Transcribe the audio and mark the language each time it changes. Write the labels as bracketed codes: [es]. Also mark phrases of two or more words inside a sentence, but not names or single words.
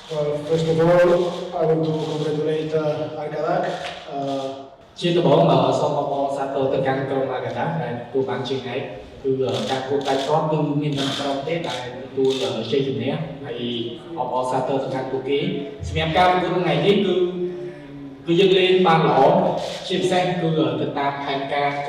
[en] Well, first of all, I want to congratulate Arkadak. [km] ជាដំបូងសូមអបអរសាទរទៅកាន់ក្រុមអាកាដាដែលទទួលបានជ័យឯកគឺការគួរតែស្របគឺមានតែក្រុមទេដែលទទួលជ័យជំនះហើយអបអរសាទរទៅកាន់ពួកគេសម្រាប់ការប្រកួតថ្ងៃនេះគឺយើងលេងបានល្អជាពិសេសគឺទៅតាមផែនការទៅ